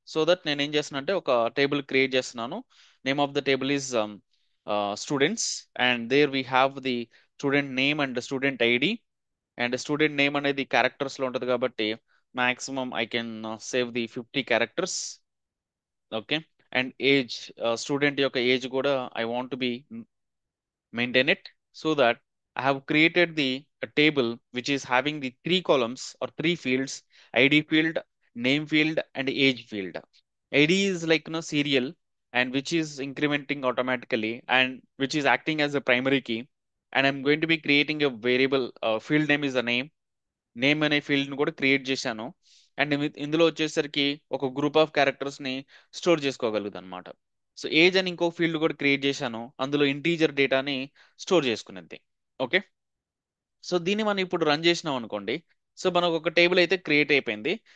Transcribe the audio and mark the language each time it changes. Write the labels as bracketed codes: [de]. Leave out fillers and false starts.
[en] so that [te] నేను ఏం చేస్తున్నాను అంటే ఒక టేబుల్ క్రియేట్ చేస్తున్నాను. [en] Name of the table is students, and there we have the student name and student ID. And student name [te] అనేది characters లో ఉంటుంది కాబట్టి [en] Maximum I can save the 50 characters. Okay. And age, [te] student యొక్క age కూడా [en] I want to be maintain it, so that I have created the a table which is having the three columns or three fields: ID field, name field, and age field. ID is like serial, and which is incrementing automatically and which is acting as a primary key. And I'm going to be creating a variable, field name is the name. [te] Name అనే field ని కూడా create చేశాను. And ఇందులో వచ్చేసరికి ఒక group of characters ని store చేసుకోగలుగుతాను అనమాట. So age అని ఇంకో ఫీల్డ్ కూడా క్రియేట్ చేశాను, అందులో ఇంటీజర్ డేటాని స్టోర్ చేసుకునేది. ఓకే. సో దీన్ని మనం ఇప్పుడు రన్ చేసినాం అనుకోండి. సో మనకు ఒక టేబుల్ అయితే క్రియేట్ అయిపోయింది.